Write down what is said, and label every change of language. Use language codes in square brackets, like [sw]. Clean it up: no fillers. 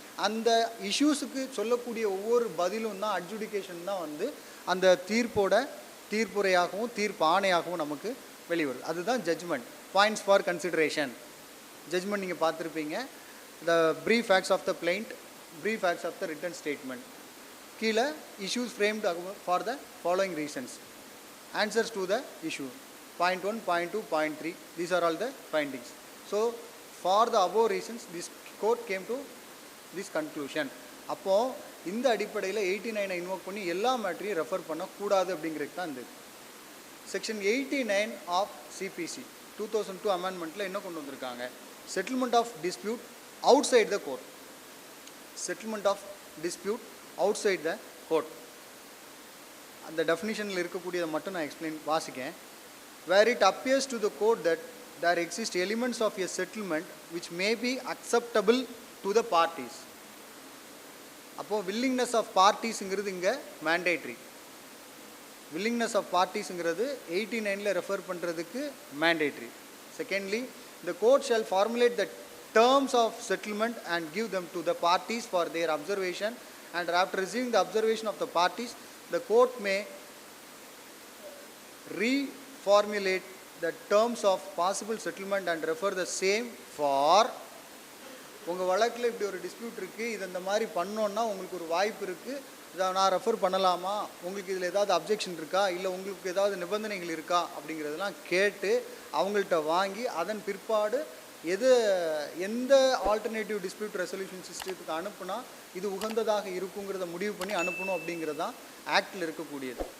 [ta] அந்த இஷ்யூஸுக்கு சொல்லக்கூடிய ஒவ்வொரு பதிலும் தான் அட்ஜுடிகேஷன் தான் வந்து அந்த தீர்ப்புரையாகவும் தீர்ப்பு ஆணையாகவும் நமக்கு வெளிவருது. அதுதான் judgement. Points for consideration. Judgement நீங்கள் பார்த்துருப்பீங்க. [en] The brief facts of the plaint, brief facts of the written statement. கீழே issues framed for the following reasons. Answers to the issue. Point 1, point 2, point 3. These are all the findings. So, for the above reasons, this court came to this conclusion. [ta] அப்போது இந்த அடிப்படையில் 89 invoke பண்ணி எல்லா மேட்டரையும் refer பண்ணக்கூடாது அப்படிங்கிறது தான் இந்த section 89 of CBC 2002 அமெண்ட்மெண்ட்டில் என்ன கொண்டு வந்திருக்காங்க? [en] Settlement of dispute outside the court. Settlement of dispute outside the court. [ta] அந்த டெஃபினிஷனில் இருக்கக்கூடியதை மட்டும் நான் வாசிக்கேன். [en] Where it appears to the court that there exist elements of a settlement which may be acceptable to the parties. [ta] அப்போ [en] willingness of parties- [ta] ங்கிறது இங்கே mandatory. willingness of parties-ங்கிறது 89 refer பண்ணுறதுக்கு mandatory. [en] Secondly, the court shall formulate the terms of settlement and give them to the parties for their observation, and after receiving the observation of the parties, the court may reformulate the terms of possible settlement and refer the same for. [ta] உங்கள் வழக்கில் இப்படி ஒரு dispute இருக்குது, இது இந்த மாதிரி பண்ணோன்னா உங்களுக்கு ஒரு வாய்ப்பு இருக்குது, இதை நான் ரெஃபர் பண்ணலாமா, உங்களுக்கு இதில் ஏதாவது அப்ஜெக்ஷன் இருக்கா, இல்லை உங்களுக்கு ஏதாவது நிபந்தனைகள் இருக்கா அப்படிங்கிறதெல்லாம் கேட்டு அவங்கள்ட்ட வாங்கி அதன் பிற்பாடு எந்த ஆல்டர்னேட்டிவ் டிஸ்பியூட் ரெசல்யூஷன் சிஸ்டத்துக்கு அனுப்புனா இது உகந்ததாக இருக்குங்கிறத முடிவு பண்ணி அனுப்பணும் அப்படிங்கிறது தான் ஆக்டில் இருக்கக்கூடியது.